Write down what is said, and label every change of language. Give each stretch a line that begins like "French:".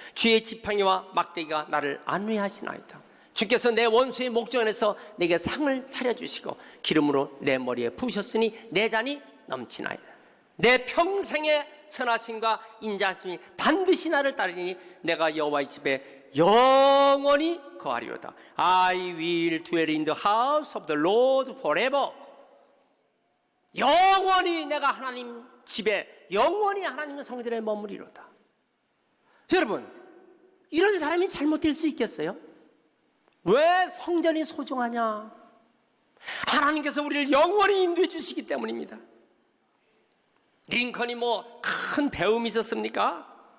Korean: 주의 지팡이와 막대기가 나를 안위하시나이다. 주께서 내 원수의 목전에서 내게 상을 차려주시고 기름으로 내 머리에 부으셨으니 내 잔이 넘치나이다. 내 평생의 선하심과 인자하심이 반드시 나를 따르니 내가 여호와의 집에 영원히 거하리로다.
English: I will dwell in the house of the Lord forever.
Korean: 영원히 내가 하나님 집에, 영원히 하나님의 성전에 머무리로다. 여러분, 이런 사람이 잘못될 수 있겠어요? 왜 성전이 소중하냐? 하나님께서 우리를 영원히 인도해 주시기 때문입니다. 링컨이 뭐 큰 배움이 있었습니까?